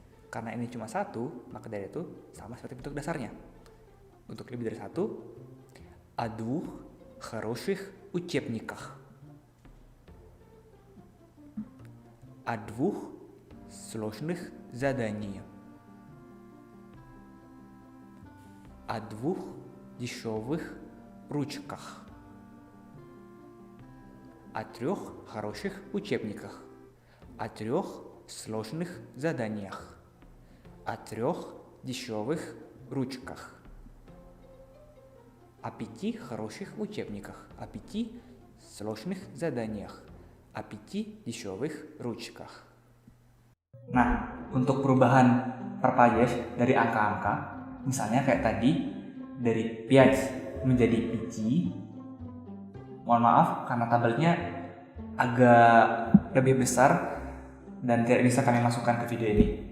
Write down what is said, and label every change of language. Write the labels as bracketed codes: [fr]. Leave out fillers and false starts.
[id] Karena ini cuma satu, maka dari itu sama seperti bentuk dasarnya. Untuk lebih dari satu, [ru] о двух хороших учебниках. О двух сложных заданиях. О двух дешевых ручках. О трех хороших учебниках. О трех сложных заданиях. О трех дешевых ручках. О пяти хороших учебниках. О пяти сложных заданиях. О пяти дешевых ручках. [id] Nah, untuk perubahan per pajas dari angka-angka, misalnya kayak tadi dari piaj menjadi pici. Mohon maaf karena tabelnya agak lebih besar dan tidak bisa kami masukkan ke video ini.